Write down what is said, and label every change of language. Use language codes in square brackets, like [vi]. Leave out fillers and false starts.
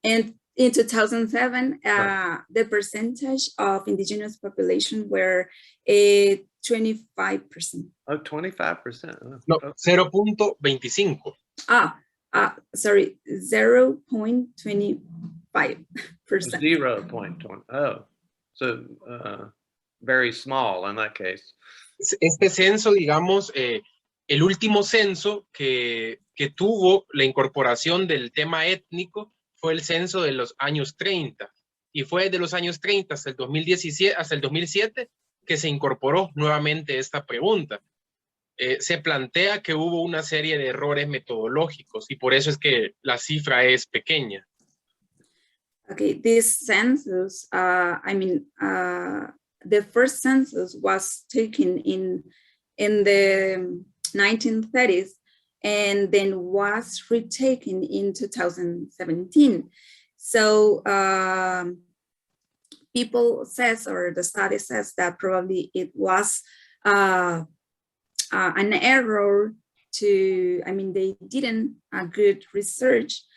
[en] and in 2007, the percentage of indigenous population were 25%. Oh, 25%. No, 0.25. Sorry, 0.25%. 0.20. Oh, so very small in that case. [es] Este censo, digamos, el último censo que tuvo la incorporación del tema étnico fue el censo de los años 30. Y fue de los años 30 hasta el 2017, hasta el 2007 que se incorporó nuevamente esta pregunta. Se plantea que hubo una serie de errores metodológicos y por eso es que la cifra es pequeña. [en] Okay, this census, the first census was taken in the 1930s and then was retaken in 2017. So people says, or the study says that probably it was an error they didn't good research.